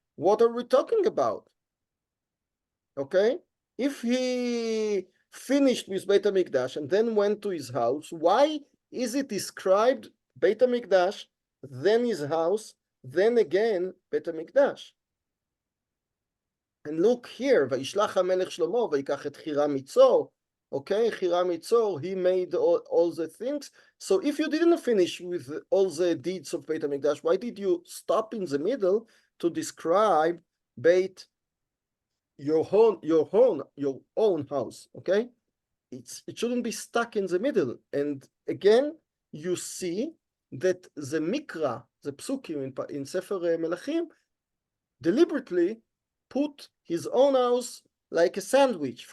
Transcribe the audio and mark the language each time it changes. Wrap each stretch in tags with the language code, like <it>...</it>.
<en>What are we talking about? Okay? If he finished with Beit HaMikdash and then went to his house, why is it described Beit HaMikdash, then his house, then again Beit HaMikdash?</en> <he>And look here, וישלח המלך שלמה ויקח את חירם מצור.</he> <en>Okay, חירם מצור, he made all the things. So if you didn't finish with all the deeds of Beit HaMikdash, why did you stop in the middle to describe your own house? Okay, it shouldn't be stuck in the middle. And again, you see that the Mikra, the Psukim in Sefer Melachim, deliberately put his own house like a sandwich.</en>